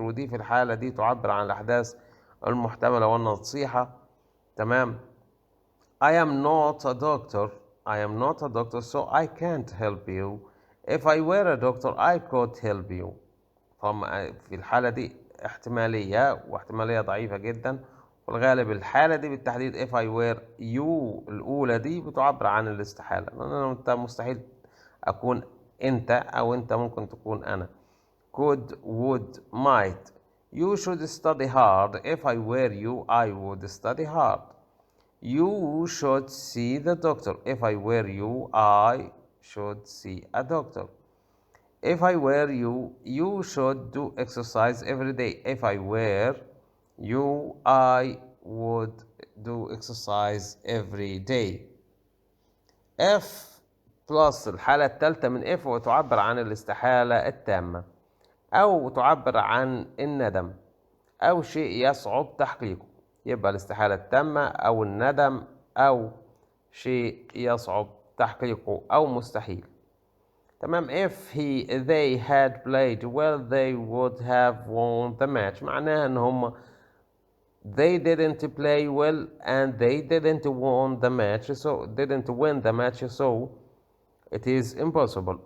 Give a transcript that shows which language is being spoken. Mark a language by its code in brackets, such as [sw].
[ar] ودي في الحالة دي تعبر عن الأحداث المحتملة والنصيحة. [en] تمام. I am not a doctor. I am not a doctor so I can't help you. If I were a doctor I could help you. [ar] طبعا في الحالة دي احتمالية واحتمالية ضعيفة جدا، والغالب الحالة دي بالتحديد [en] if I were you [ar] الأولى دي بتعبر عن الاستحالة، لأن أنت مستحيل أكون أنت، أو أنت ممكن تكون أنا. [en] could, would, might. You should study hard. If I were you I would study hard. You should see the doctor. If I were you I should see a doctor. If I were you, you should do exercise every day. If I were you, I would do exercise every day. [ar] If plus الحالة الثالثة من if وتعبر عن الاستحالة التامة، أو تعبر عن الندم أو شيء يصعب تحقيقه. يبقى الاستحالة التامة أو الندم أو شيء يصعب تحقيقه أو مستحيل. تمام. [en] if they had played well they would have won the match. [ar] معناها ان هم [en] they didn't play well and they didn't won the match, so didn't win the match, so it is impossible.